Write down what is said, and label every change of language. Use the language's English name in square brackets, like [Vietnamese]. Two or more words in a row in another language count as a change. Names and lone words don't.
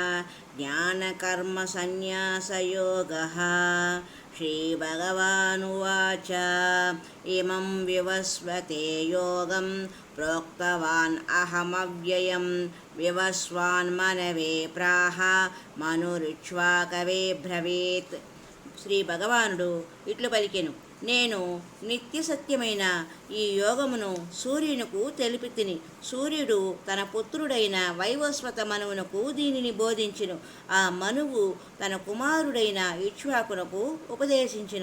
[Sanskrit] ज्ञानकर्मसन्न्यासयोगः। श्रीभगवानुवाच इमं विवस्वते योगं प्रोक्तवान् अहमव्ययं विवस्वान्मनवे प्राह मनुरिक्ष्वाकवे ब्रवीత్। [Telugu] శ్రీ భగవానుడు ఇట్లు పలికెను, నేను నిత్య సత్యమైన ఈ యోగమును సూర్యునకు తెలిపి తిని, సూర్యుడు తన పుత్రుడైన వైవస్వత మనువునకు దీనిని బోధించెను. ఆ మనువు తన కుమారుడైన ఇక్ష్వాకునకు ఉపదేశించెను.